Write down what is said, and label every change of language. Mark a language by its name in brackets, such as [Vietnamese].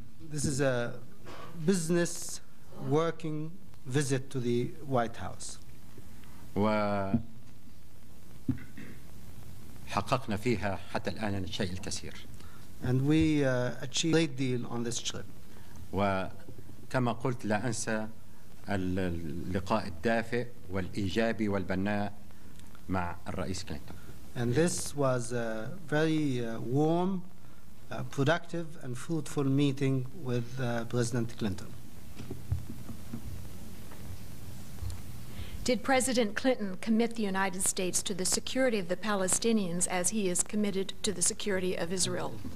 [English] This is a business working visit to the White House. [Arabic] وحققنا فيها حتى الآن الشيء الكثير. [English] And we achieved a great deal on this trip. [Arabic] وكما قلت لا أنسى اللقاء الدافئ والإيجابي والبناء مع الرئيس كلينتون. [English] And this was a very warm, productive and fruitful meeting with President Clinton. Did President Clinton commit the United States to the security of the Palestinians as he is committed to the security of Israel?